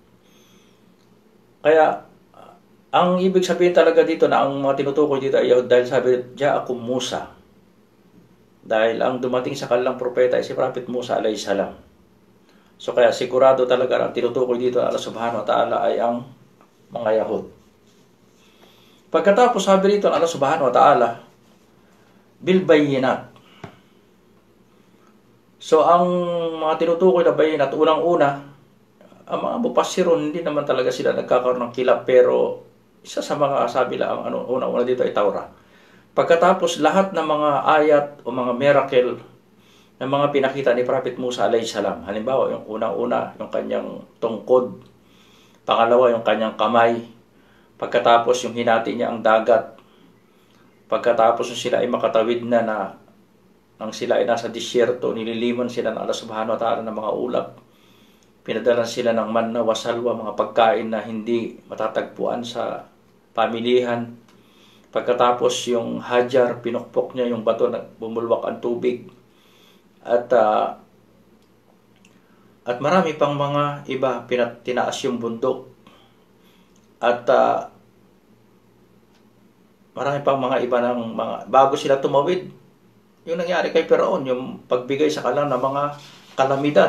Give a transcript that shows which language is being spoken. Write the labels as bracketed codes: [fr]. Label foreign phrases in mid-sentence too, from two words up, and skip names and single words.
[tl] Kaya ang ibig sabihin talaga dito na ang mga tinutukoy dito ay Yahud dahil sabi Ja'akum Musa, dahil ang dumating sa kanilang propeta ay si Prophet Musa [ar] عليه السلام. [tl] So kaya sigurado talaga ang tinutukoy dito [ar] الله سبحانه وتعالى [tl] ay ang mga Yahud. Pagkatapos sabi rito ng [ar] الله سبحانه وتعالى, بالبينات. [tl] So ang mga tinutukoy na bayyinat, unang-una, ang mga mufassirun, hindi naman talaga sila nagkakaroon ng kilap, pero isa sa mga sabi lang, unang-una dito ay Taura. Pagkatapos lahat ng mga ayat o mga miracle na mga pinakita ni Prophet Musa [ar] عليه السلام, [tl] halimbawa yung unang-una, yung kanyang tungkod, pangalawa yung kanyang kamay, pagkatapos yung hinati niya ang dagat, pagkatapos yung sila ay makatawid na nang sila ay nasa disyerto, nililiman sila ng [ar] الله سبحانه وتعالى [tl] ng mga ulap, pinadalan sila ng [ar] المن والسلوى, [tl] mga pagkain na hindi matatagpuan sa pamilihan. Pagkatapos yung hajar, pinukpok niya yung bato na bumulwak ang tubig, at marami pang mga iba, tinaas yung bundok, at marami pang mga iba ng mga, bago sila tumawid, yung nangyari kay Firaun, yung pagbigay sa kanila ng mga kalamidad.